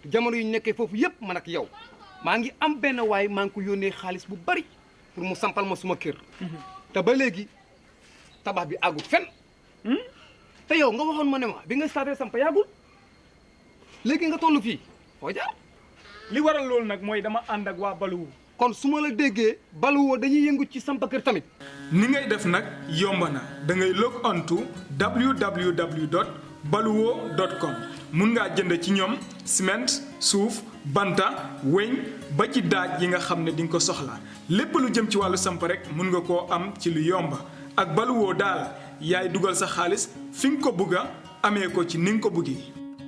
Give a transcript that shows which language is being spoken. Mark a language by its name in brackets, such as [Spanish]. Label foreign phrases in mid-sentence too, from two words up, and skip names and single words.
[Wolof] jamono yu nekkee foofu yëpp man ak yow maa ngi am benn waay maa ngi ko yónnee xaalis bu bari pour mu sampal ma suma kër te ba léegi tabax bi àggul fenn te yow nga waxoon ma ne ma bi nga starté samp yàggul léegi nga toll fii foo jaar li waral loolu nag mooy dama ànd ak waa Baluwo kon su ma la déggee Baluwo dañuy yëngu ci samp kër tamit ni ngay def nag yomb na da ngay [English] log on to [Wolof] www.baluwo.com mun ngaa jënd ci ñoom ciment suuf banta weñ ba ci daaj yi nga xam ne di nga ko soxla lépp lu jëm ci wàllu samp rek mun nga koo am ci lu yomb ak Baluwo daal yaay dugal sa xaalis fi nga ko bëgg a amee ko ci ni nga ko bëggee